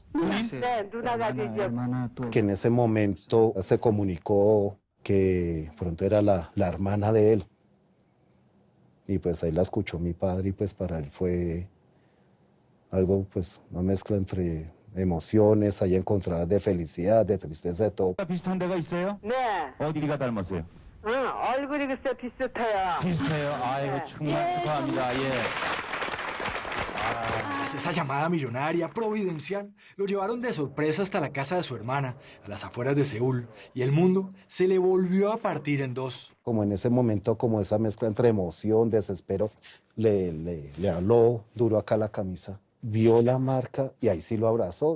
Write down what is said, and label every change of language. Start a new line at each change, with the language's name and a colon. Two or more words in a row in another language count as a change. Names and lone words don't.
Spanish: Que en ese momento se comunicó que pronto era la hermana de él. Y pues ahí la escuchó mi padre y pues para él fue algo, pues una mezcla entre emociones, ahí encontradas de felicidad, de tristeza, de todo.
Korean: 비슷한 데가 있어요? 네. 어디가 닮았어요? 얼굴이 글쎄 비슷해요. 비슷해요? 아이고 정말 축하합니다. 예.
Spanish: Tras esa llamada millonaria, providencial, lo llevaron de sorpresa hasta la casa de su hermana, a las afueras de Seúl, y el mundo se le volvió a partir en dos. Como en ese momento, como esa mezcla entre emoción, desespero, le habló duro acá la camisa, vio la marca y ahí sí lo abrazó.